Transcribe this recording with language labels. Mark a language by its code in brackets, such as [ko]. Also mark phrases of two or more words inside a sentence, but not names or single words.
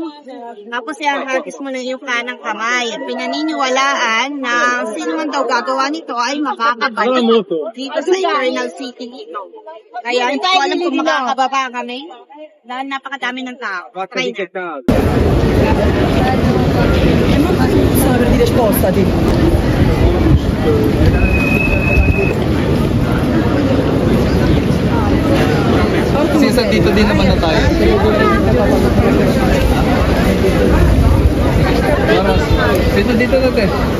[tl] Tapos, hatis mo ng iyong kanang kamay. At pinaniniwalaan na sino man daw gagawa nito ay makakabalik dito sa Eternal City dito. Kaya, hindi ko alam kung makakababa kami. Dahil napakadami ng tao. Try na. Di risposta di. Since dito din naman na tayo. Dito natin.